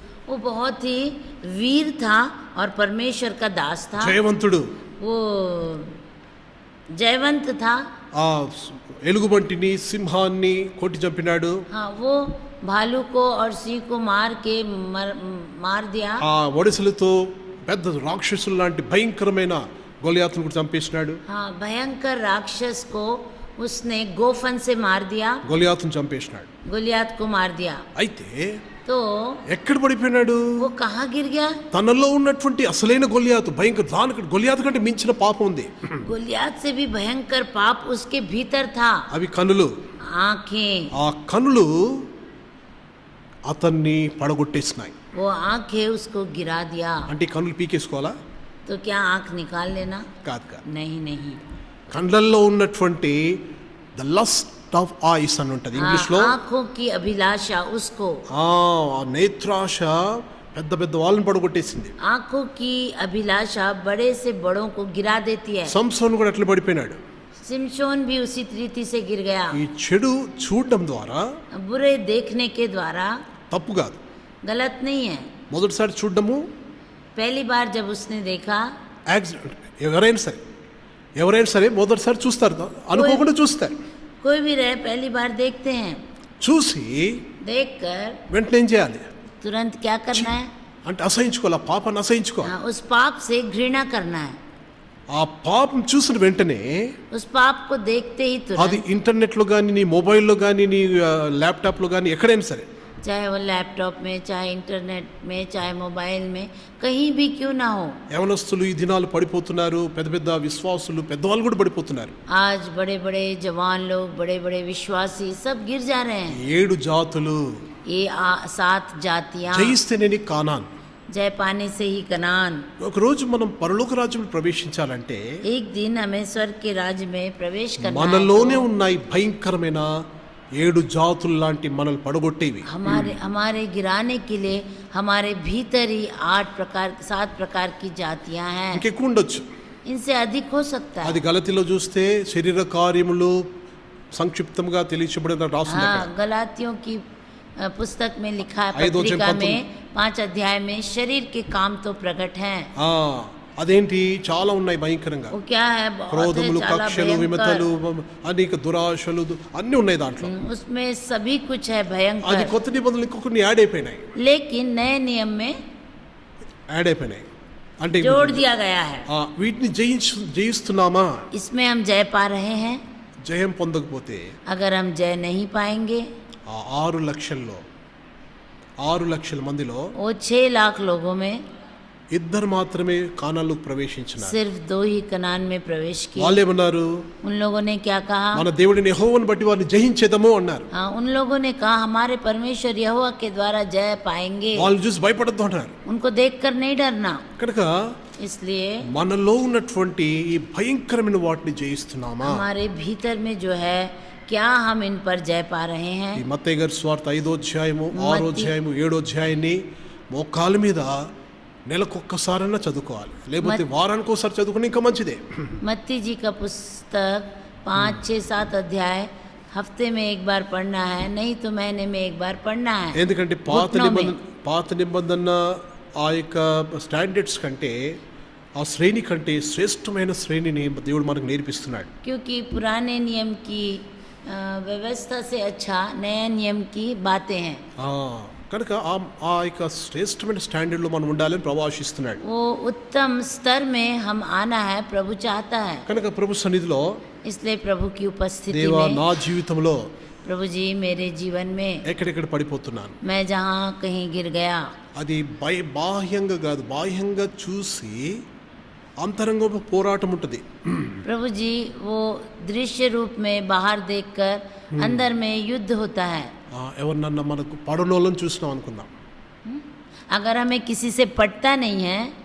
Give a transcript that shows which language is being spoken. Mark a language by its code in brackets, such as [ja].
[hi] वो बहुत ही वीर था और परमेश्वर का दास था, [te] జయవంతుడు, [hi] वो जयवंत था। [te] ఆ ఎలుగుబంటిని, సింహాన్ని కొట్టి చంపినాడు, [hi] हाँ, वो भालू को और सिंह को मार के मार दिया। [te] ఆ ఒడిసెలతో పెద్ద రాక్షసులు లాంటి భయంకరమైన గొలియాతును కూడా చంపేసినాడు. [hi] हाँ, भयंकर राक्षस को उसने गोफन से मार दिया, [te] గొలియాతును చంపేసినాడు. [hi] गोलियात को मार दिया। [te] అయితే [hi] तो [te] ఎక్కడ పడిపోయినాడు? [hi] वो कहाँ गिर गया? [te] తనలో ఉన్నటువంటి అసలైన గొలియాతు, భయంకర, దానికి గొలియాతు కంటే మించిన పాపం ఉంది. [hi] गोलियात से भी भयंकर पाप उसके भीतर था। [te] అవి కనులు. [hi] आंखें, [te] ఆ కనులు అతన్ని పడగొట్టేసినాయి. [hi] वो आंखें उसको गिरा दिया। [te] అంటే ఈ కనులు పీకేసుకోవాలా? [hi] तो क्या आंख निकाल लेना? [te] కాదు కాదు. [hi] नहीं नहीं। [te] కళ్ళల్లో ఉన్నటువంటి [en] the lust of eyes [te] అని ఉంటుంది ఇంగ్లీష్ లో. [hi] आंखों की अभिलाषा उसको, [te] ఆ నేత్రాశ పెద్ద పెద్ద వాళ్ళని పడగొట్టేసింది. [hi] आंखों की अभिलाषा बड़े से बड़ों को गिरा देती है। [te] సంసోను కూడా అట్లా పడిపోయినాడు. [hi] सिमशोन भी उसी रीति से गिर गया। [te] ఈ చెడు చూడడం ద్వారా [hi] बुरे देखने के द्वारा [te] తప్పు కాదు. [hi] गलत नहीं है। [te] మొదటిసారి చూడడము [hi] पहली बार जब उसने देखा, [te] యాక్సిడెంట్, ఎవరైనా సరే మొదటిసారి చూస్తారు, అనుకోకుండా చూస్తారు. [hi] कोई भी रहे पहली बार देखते हैं, [te] చూసి [hi] देखकर [te] వెంటనే ఏం చేయాలి [hi] तुरंत क्या करना है? [te] అంటే అసహించుకోవాలి, ఆ పాపాన్ని అసహించుకోవాలి. [hi] हाँ, उस पाप से घृणा करना है। [te] ఆ పాపం చూసిన వెంటనే [hi] उस पाप को देखते ही [te] అది [hi] तुरंत, [te] ఇంటర్నెట్లో కానీ, నీ మొబైల్లో కానీ, నీ ల్యాప్టాప్లో కానీ, ఎక్కడైనా సరే, [hi] चाहे वो लैपटॉप में, चाहे इंटरनेट में, चाहे मोबाइल में, कहीं भी क्यों ना हो। [te] యవనస్తులు ఈ దినాలు పడిపోతున్నారు, పెద్ద పెద్ద విశ్వాసులు, పెద్దవాళ్ళు కూడా పడిపోతున్నారు. [hi] आज बड़े बड़े जवान लोग, बड़े बड़े विश्वासी सब गिर जा रहे हैं। [te] 7 జాతులు [hi] 7 जातियां, [te] జయిస్తేనే కానాన్. [hi] जय पाने से ही कनान। [te] ఒకరోజు మనం పరలోక రాజ్యంలో ప్రవేశించాలంటే [hi] एक दिन हमें स्वर्ग के राज्य में प्रवेश करना है। [te] మనలోనే ఉన్నాయి భయంకరమైన 7 జాతులు లాంటి మనల్ని పడగొట్టేవి. [hi] हमारे गिराने के लिए हमारे भीतर ही 7 प्रकार की जातियां हैं। [te] ఇంకెక్కువ ఉండొచ్చు. [hi] इनसे अधिक हो सकता है। [te] అది గలతీలో చూస్తే శరీర కార్యములు సంక్షిప్తంగా తెలియబడిన రాస్తుంది. [hi] हाँ, गलातियों की पुस्तक में लिखा है, 5 पत्रिका में 5 अध्याय में शरीर के काम तो प्रकट हैं। [te] ఆ అదేంటి, చాలా ఉన్నాయి భయంకరంగా. [hi] वो क्या है? बहुत है, [te] క్రోధములు, చాలా కక్షలు, విమతలు, అనేక దురాశలు అన్నీ ఉన్నాయి దాంట్లో. [hi] उसमें सभी कुछ है [te] అది [hi] भयंकर। [te] కొత్త నిబంధనలు ఇంకొకరిని యాడ్ అయిపోయినాయి, [hi] लेकिन नए नियम में [te] యాడ్ అయిపోయినాయి. అంటే [hi] जोड़ दिया गया है। [te] వీటిని జయిస్తున్నామా? [hi] इसमें हम जय पा रहे हैं। [te] జయం పొందకపోతే [hi] अगर हम जय नहीं पाएंगे, [te] ఆ 6 లక్షల మందిలో [hi] वो 6 लाख लोगों में [te] ఇద్దరు మాత్రమే కానాన్లోకి ప్రవేశించినారు. [hi] सिर्फ 2 ही कनान में प्रवेश किए. [te] వాళ్ళు ఏమన్నారు? [hi] उन लोगों ने क्या कहा? [te] మన దేవుడిని యెహోవాను బట్టి వారిని జయించేదము అన్నారు. [hi] हाँ, उन लोगों ने कहा हमारे परमेश्वर यहोवा के द्वारा जय पाएंगे. [te] వాళ్ళు చూసి భయపడద్దు అంటారు. [hi] उनको देखकर नहीं डरना. [te] కనుక [hi] इसलिए [te] మనలో ఉన్నటువంటి ఈ భయంకరమైన వాటిని జయిస్తున్నామా? [hi] हमारे भीतर में जो है क्या हम इन पर जय पा रहे [te] ఈ [hi] हैं? [te] మత్తయి గారి సువార్త 5వ అధ్యాయము 6వ అధ్యాయము 7వ అధ్యాయాన్ని మోకాళ్ళ మీద నెలకొక్కసారైనా చదువుకోవాలి, లేకపోతే వారానికి ఒకసారి చదువుకుని ఇంకా మంచిదే. [hi] मत्ती जी का पुस्तक 5, 6, 7 अध्याय हफ्ते में एक बार पढ़ना है, नहीं तो महीने में एक बार पढ़ना है. [te] ఎందుకంటే పాత నిబంధన ఆ యొక్క స్టాండర్డ్స్ కంటే, ఆ శ్రేణి కంటే శ్రేష్టమైన శ్రేణిని దేవుడు మనకు నేర్పిస్తున్నాడు. [hi] क्योंकि पुराने नियम की व्यवस्था से अच्छा नया नियम की बातें हैं. [te] కనుక ఆ యొక్క శ్రేష్టమైన స్టాండర్డ్లో మనం ఉండాలని ప్రభు ఆశిస్తున్నాడు. [hi] वो उत्तम स्तर में हम आना है, प्रभु चाहता है. [te] కనుక ప్రభు సన్నిధిలో, [hi] इसलिए प्रभु की उपस्थिति [te] దేవా [hi] में, [te] నా జీవితంలో [hi] प्रभु जी मेरे जीवन में [te] ఎక్కడెక్కడ పడిపోతున్నాను, [hi] मैं जहाँ कहीं गिर गया, [te] అది బాహ్యంగా కాదు, బాహ్యంగా చూసి అంతరంగంలో పోరాటం ఉంటుంది. [hi] प्रभु जी वो दृश्य रूप में बाहर देखकर अंदर में युद्ध होता है. [te] ఎవరినన్నా మనకు పడనోళ్ళని చూసినాం అనుకుందాం, [hi] अगर हमें किसी से पटता नहीं है,